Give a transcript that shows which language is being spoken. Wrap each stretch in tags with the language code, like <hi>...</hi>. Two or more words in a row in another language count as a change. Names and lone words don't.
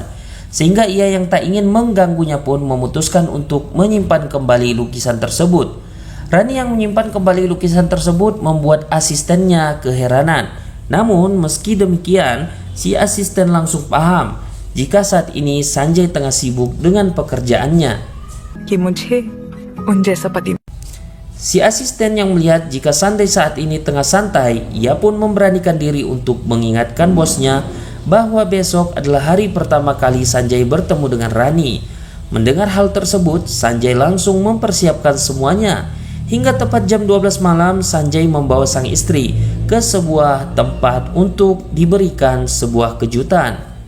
<id>Sehingga ia yang tak ingin mengganggunya pun memutuskan untuk menyimpan kembali lukisan tersebut. Rani yang menyimpan kembali lukisan tersebut membuat asistennya keheranan. Namun meski demikian, si asisten langsung paham jika saat ini Sanjay tengah sibuk dengan pekerjaannya.</id> <hi>कि मुझे उन जैसा पति</hi> <id>Si asisten yang melihat jika Sanjay saat ini tengah santai, ia pun memberanikan diri untuk mengingatkan bosnya bahwa besok adalah hari pertama kali Sanjay bertemu dengan Rani. Mendengar hal tersebut, Sanjay langsung mempersiapkan semuanya. Hingga tepat jam 12 malam, Sanjay membawa sang istri ke sebuah tempat untuk diberikan sebuah kejutan.</id>